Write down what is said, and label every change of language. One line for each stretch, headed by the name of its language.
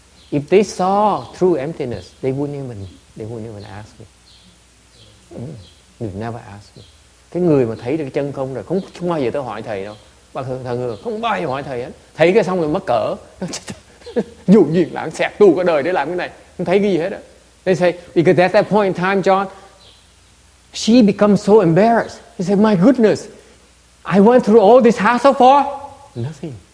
English: If they saw true emptiness, they wouldn't even ask me. They've never asked me.
Vietnamese: Cái người mà thấy được cái chân không rồi không bao giờ tới hỏi thầy đâu. Thằng không bao giờ hỏi thầy hết. Thấy cái xong rồi mắc cỡ. Dù gì lãng xẹt tu cả đời để làm cái này, không thấy cái gì hết á.
English: They say, because at that point in time, John, she becomes so embarrassed. He said, my goodness, I went through all this hassle for nothing.